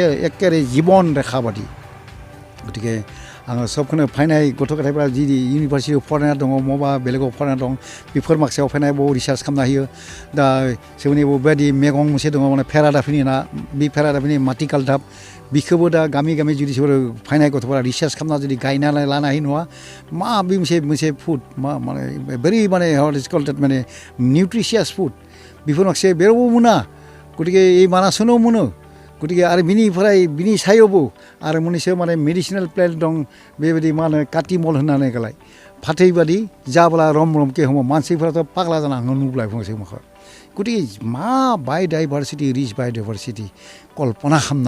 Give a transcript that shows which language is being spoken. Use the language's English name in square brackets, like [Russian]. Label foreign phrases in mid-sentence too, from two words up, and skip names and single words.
[Bodo] एकेबारे जीवन रेखा बादि गतिके आङो सबखौनो फैनाय गथ' गथायफ्रा जि इउनिभार्सिटियाव फरायना दङ मबा बेलेगाव फरायना दं बेफोर माखासेयाव फैनाय बहुद रिसार्च खालामनो हायो दा जोंनि बेबायदि मैगं मोनसे दङ माने फेरादाफिनि ना बे फेरादाफिनि माटिकालदाब बिखौबो दा गामि गामि जुदि फैनाय गथ'फोरा रिसार्च खालामना जुदि गायनानै लानो हायो नङा मा बे मोनसे फुड मा माने भेरि माने [English] how is called that [Bodo] माने [English] nutritious food [Bodo] बेफोर माखासे बेरावबो मोना गतिके এই मानासआवनो मोनो गतिके आरो बिनि सायावबो आरो मोननैसो माने [English] medicinal plant [Bodo] दं बेबायदि मा होनो काटिमल होननानै गलाय फाथै बादि जाब्ला रम रमके हमो मानसिफोराथ' पागला जाना नुब्लाय फंसे माखा गतिके मा बाय'डाइभार्सिटि [English] rich biodiversity [Bodo] कल्पना खालामनो